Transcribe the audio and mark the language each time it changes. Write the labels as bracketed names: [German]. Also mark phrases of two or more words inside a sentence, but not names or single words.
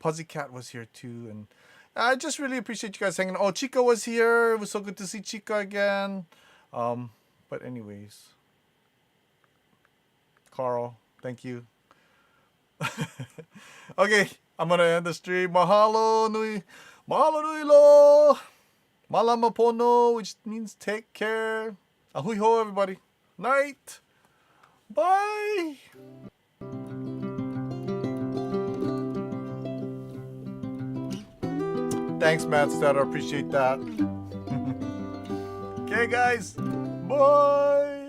[English] Pussycat was here too, and I just really appreciate you guys hanging. Oh, Chica was here. It was so good to see Chica again. But anyways, Carl, thank you. Okay, I'm gonna end the stream. [Hawaiian] Mahalo nui lo. Malama pono, [English] which means take care. [Hawaiian] Ahui ho, [English] everybody. Night. Bye. Thanks, Matt Stetter. Appreciate that. Okay, guys. Bye.